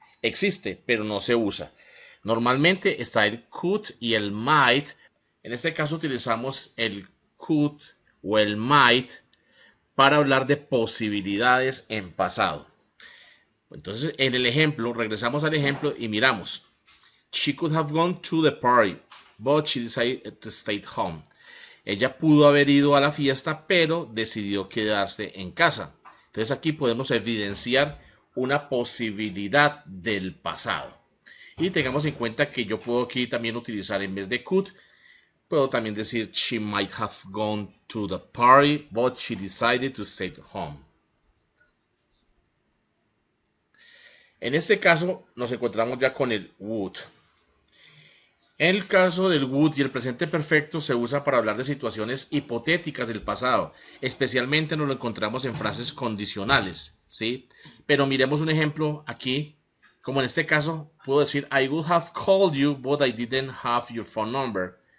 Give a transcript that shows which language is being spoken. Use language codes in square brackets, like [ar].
[es] Existe, pero no se usa. Normalmente está el could y el might. En este caso utilizamos el could o el might para hablar de posibilidades en pasado. Entonces, en el ejemplo, regresamos al ejemplo y miramos. [en] She could have gone to the party, but she decided to stay home. [es] Ella pudo haber ido a la fiesta, pero decidió quedarse en casa. Entonces aquí podemos evidenciar una posibilidad del pasado. Y tengamos en cuenta que yo puedo aquí también utilizar en vez de could, puedo también decir [en] she might have gone to the party, but she decided to stay home. [es] En este caso nos encontramos ya con el would. En el caso del would y el presente perfecto se usa para hablar de situaciones hipotéticas del pasado. Especialmente nos lo encontramos en frases condicionales, ¿sí? Pero miremos un ejemplo aquí. Como en este caso, puedo decir [en] I would have called you, but I didn't have your phone number.